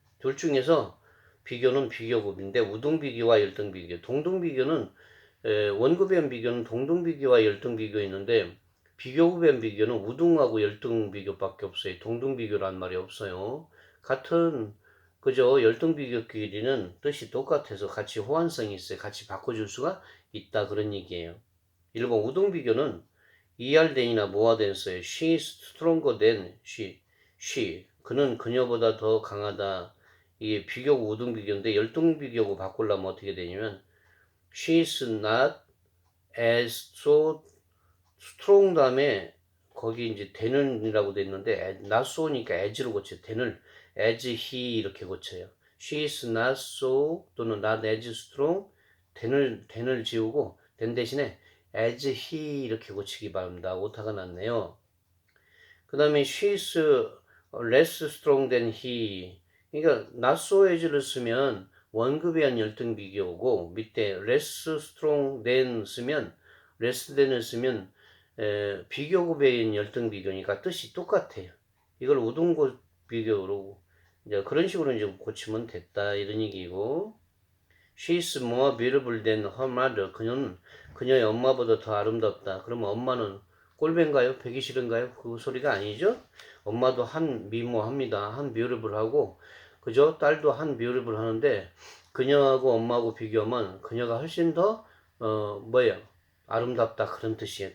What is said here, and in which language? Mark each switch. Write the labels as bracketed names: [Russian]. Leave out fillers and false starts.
[Korean] 둘 중에서 비교는 비교급인데 우등비교와 열등비교, 동등비교는 원급의 비교는 동등비교와 열등비교 있는데 비교급의 비교는 우등하고 열등비교밖에 없어요. 동등비교란 말이 없어요. 같은 그죠? 열등비교끼리는 뜻이 똑같아서 같이 호환성이 있어요. 같이 바꿔줄 수가 있다 그런 얘기예요. 1번 우등비교는 ER 뭐가 됐어요? [English] She is stronger than she. [Korean] 그는 그녀보다 더 강하다. 이게 비교고 우등비교인데 열등비교고 바꾸려면 어떻게 되냐면 [English] she is not as so strong [Korean] 다음에 거기 이제 than이라고 돼 있는데 not so니까 as로 고쳐요. than을 as he 이렇게 고쳐요. [English] she is not so [Korean] 또는 [English] not as strong than [Korean] 을 지우고 than 대신에 as he 이렇게 고치기 바랍니다. 오타가 났네요. [English] 그 다음에 she is less strong than he. [Korean] 그러니까 [English] not so as [Korean] 를 쓰면 원급에 의한 열등 비교고 밑에 [English] less strong than [Korean] 쓰면 less than을 쓰면 비교급에 의한 열등 비교니까 뜻이 똑같아요. 이걸 우등급 비교로 이제 그런 식으로 이제 고치면 됐다 이런 얘기고. [English] She is more beautiful than her mother. [Korean] 그녀는 그녀의 엄마보다 더 아름답다. 그러면 엄마는 꼴배인가요? 배기 싫은가요? 그 소리가 아니죠. 엄마도 한 미모합니다. 한 beautiful하고 그죠? 딸도 한 beautiful 하는데 그녀하고 엄마하고 비교하면 그녀가 훨씬 더 아름답다 그런 뜻이에요.